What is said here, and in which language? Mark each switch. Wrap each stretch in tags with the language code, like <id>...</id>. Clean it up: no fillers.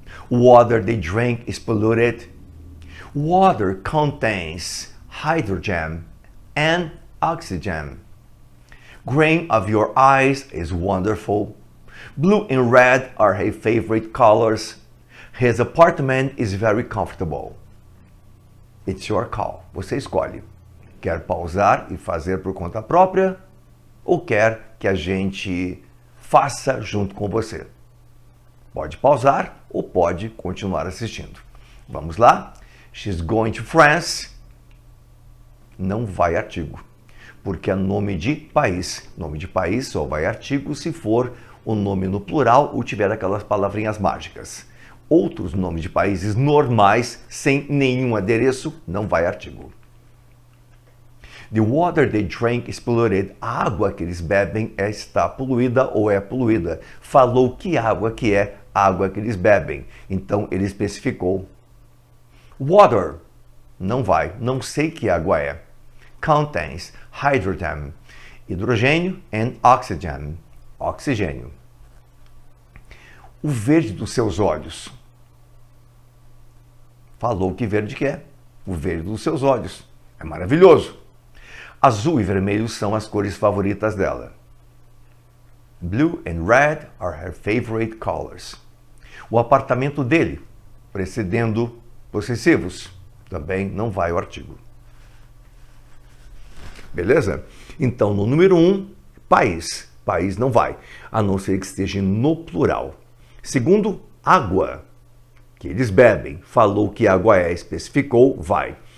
<en>Water they drink is polluted. Water contains hydrogen and oxygen. Green of your eyes is wonderful. Blue and red are her favorite colors. His apartment is very comfortable. It's your call.</en> <pt>Você escolhe. Quer pausar e fazer por conta própria ou quer que a gente faça junto com você. Pode pausar ou pode continuar assistindo. Vamos lá?</pt> <en>She's going to France.</en> <pt>Não vai artigo, porque é nome de país. Nome de país só vai artigo se for o nome no plural ou tiver aquelas palavrinhas mágicas. Outros nomes de países normais, sem nenhum adereço, não vai artigo.</pt> <en>The water they drink is polluted.</en> <pt>A água que eles bebem está poluída ou é poluída. Falou que água que é água que eles bebem. Então ele especificou. Water, não vai, não sei que água é.</pt> <en>Contains hydrogen, hidrogênio, and oxygen, oxigênio.</en> <pt>O verde dos seus olhos. Falou que verde que é. O verde dos seus olhos. É maravilhoso. Azul e vermelho são as cores favoritas dela.</pt> <en>Blue and red are her favorite colors.</en> <pt>O apartamento dele, precedendo possessivos, também não vai o artigo. Beleza? Então, no número 1, país. País não vai, a não ser que esteja no plural. Segundo, água, que eles bebem. Falou que água é, especificou, vai.</pt>